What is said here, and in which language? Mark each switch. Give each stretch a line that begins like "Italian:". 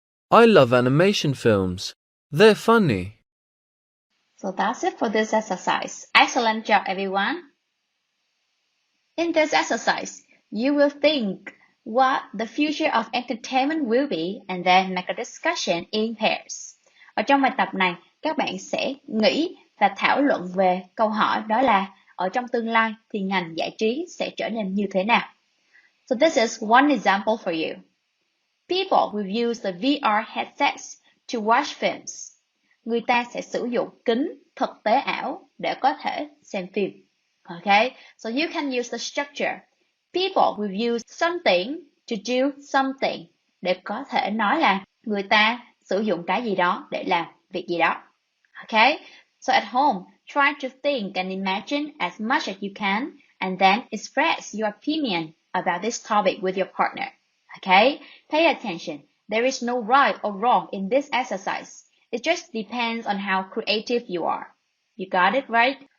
English: I love animation films. They're funny. So that's it for this exercise. Excellent job, everyone. In this exercise, you will think what the future of entertainment will be and then make a discussion in pairs.
Vietnamese: Ở trong bài tập này, các bạn sẽ nghĩ và thảo luận về câu hỏi đó là ở trong tương lai thì ngành giải trí sẽ trở nên như thế nào.
English: So this is one example for you. People will use the VR headsets to watch films.
Vietnamese: Người ta sẽ sử dụng kính thực tế ảo để có thể xem phim.
English: Okay, so you can use the structure. People will use something to do something
Vietnamese: để có thể nói là người ta sử dụng cái gì đó để làm việc gì đó.
English: Okay, so at home, try to think and imagine as much as you can and then express your opinion about this topic with your partner. Okay, pay attention. There is no right or wrong in this exercise. It just depends on how creative you are. You got it, right?